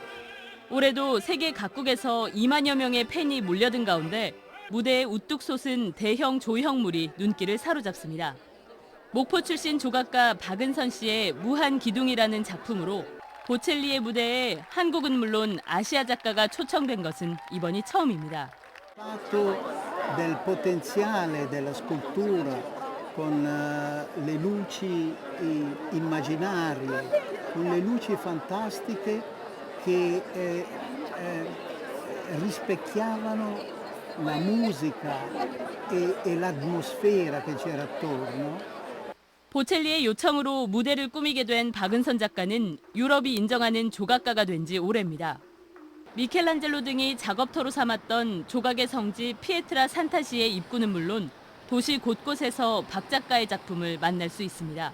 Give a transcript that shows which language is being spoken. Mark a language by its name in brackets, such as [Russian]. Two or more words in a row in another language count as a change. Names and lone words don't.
[Korean] 올해도 세계 각국에서 2만여 명의 팬이 몰려든 가운데 무대에 우뚝 솟은 대형 조형물이 눈길을 사로잡습니다. 목포 출신 조각가 박은선 씨의 무한기둥이라는 작품으로 보첼리의 무대에 한국은 물론 아시아 작가가 초청된 것은 이번이 처음입니다. [Italian] del potenziale della scultura con le luci immaginarie, con le luci fantastiche che rispecchiavano la musica e l'atmosfera che c'era attorno. [Korean] 보첼리의 요청으로 무대를 꾸미게 된 박은선 작가는 유럽이 인정하는 조각가가 된 지 오래입니다. 미켈란젤로 등이 작업터로 삼았던 조각의 성지 피에트라 산타시의 입구는 물론 도시 곳곳에서 박 작가의 작품을 만날 수 있습니다.